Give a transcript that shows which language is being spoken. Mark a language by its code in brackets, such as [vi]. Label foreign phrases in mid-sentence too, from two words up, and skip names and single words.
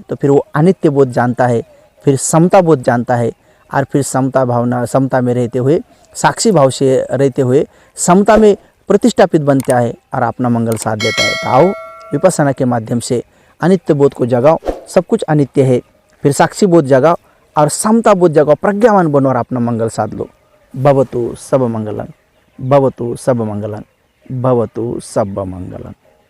[hi] तो फिर वो अनित्य बोध जानता है, फिर समता बोध जानता है, और फिर समता में रहते हुए, साक्षी भाव से रहते हुए समता में प्रतिष्ठापित बनता है और अपना मंगल साध लेता है। तो आओ विपස්සना के माध्यम से अनित्य बोध को जगाओ, सब कुछ अनित्य है, फिर साक्षी बोध जगाओ और समता बोध जगाओ, प्रज्ञावान बनो और अपना मंगल साध लो। [pi] भवतु सब मंगलन, भवतु सब मंगलन, भवतु सब मंगलन।